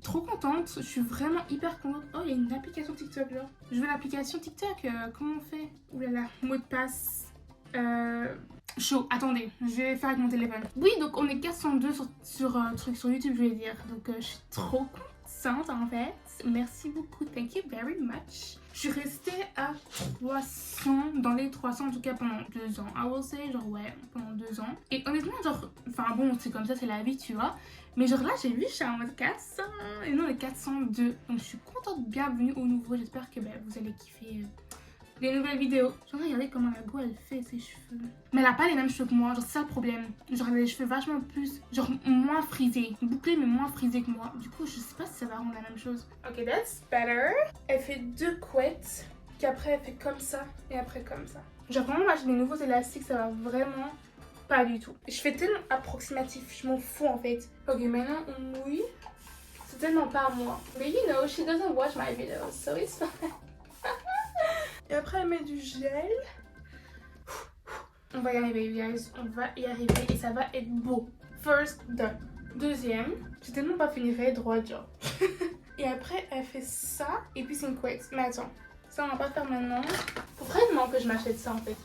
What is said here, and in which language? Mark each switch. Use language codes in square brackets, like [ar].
[fr] Trop contente, je suis vraiment hyper contente. Oh, il y a une application TikTok là. Je veux l'application TikTok, comment on fait? Ouh là là, mot de passe. Chaud, attendez, je vais faire avec mon téléphone. Oui, donc on est 402 sur YouTube, je vais dire. Donc je suis trop contente en fait. Merci beaucoup, [en] thank you very much. [fr] Je suis restée à 300, dans les 300 en tout cas pendant 2 ans. [en] I will say, [fr] genre ouais, pendant 2 ans. Et honnêtement, genre, enfin bon, c'est comme ça, c'est la vie, tu vois. Mais genre là, j'ai vu, je suis en mode 400 et non, on est 402. Donc je suis contente, bienvenue au nouveau. J'espère que vous allez kiffer les nouvelles vidéos. Genre regardez comment la go elle fait ses cheveux. Mais elle a pas les mêmes cheveux que moi, genre c'est ça le problème. Genre elle a les cheveux vachement plus, genre moins frisés. Bouclés mais moins frisés que moi. Du coup je sais pas si ça va rendre la même chose. [en] Ok, that's better. [fr] Elle fait 2 couettes. Qu'après elle fait comme ça et après comme ça. Genre vraiment là j'ai des nouveaux élastiques, ça va vraiment pas du tout. Je fais tellement approximatif, je m'en fous en fait. Ok, maintenant on mouille. C'est tellement pas à moi. [en] Mais you know, she doesn't watch my videos, so it's fine. [fr] Et après elle met du gel. On va y arriver guys, on va y arriver et ça va être beau. [en] First done. [fr] Deuxième, j'ai tellement pas fini droit genre. Et après elle fait ça et puis c'est une couette. Mais attends, ça on va pas faire maintenant. Faut vraiment que je m'achète ça en fait.